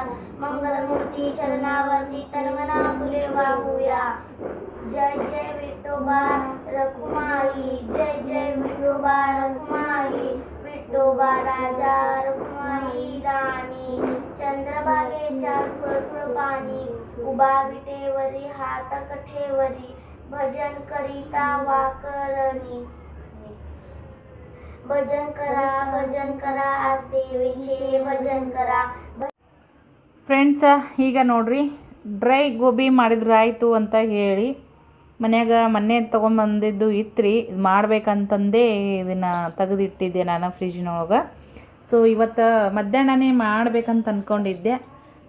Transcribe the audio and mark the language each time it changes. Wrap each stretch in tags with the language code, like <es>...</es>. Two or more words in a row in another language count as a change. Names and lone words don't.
<mr>मंगलमूर्ती चरणावरती तन मना फुले वाहूया जय जय विठोबा रखुमाई जय जय विठोबा रखुमाई विठोबा राजा रखुमाई राणी चंद्रभागेच्या सुळसुळ पाणी उभा विटेवरी हात कठेवरी भजन करिता वाकरणी भजन करा आज देवीचे भजन करा</mr> <kn>ಫ್ರೆಂಡ್ಸ ಈಗ ನೋಡ್ರಿ ಡ್ರೈ ಗೋಬಿ ಮಾಡಿದ್ರಾಯ್ತು ಅಂತ ಹೇಳಿ ಮನ್ಯಾಗ ಮೊನ್ನೆ ತೊಗೊಂಬಂದಿದ್ದು ಇತ್ತು ಇದು ಮಾಡ್ಬೇಕಂತಂದೇ ಇದನ್ನು ತೆಗೆದಿಟ್ಟಿದ್ದೆ ನಾನು ಫ್ರಿಜ್ನೊಳಗೆ. ಸೊ ಇವತ್ತು ಮಧ್ಯಾಹ್ನನೇ ಮಾಡ್ಬೇಕಂತ ಅಂದ್ಕೊಂಡಿದ್ದೆ.</kn>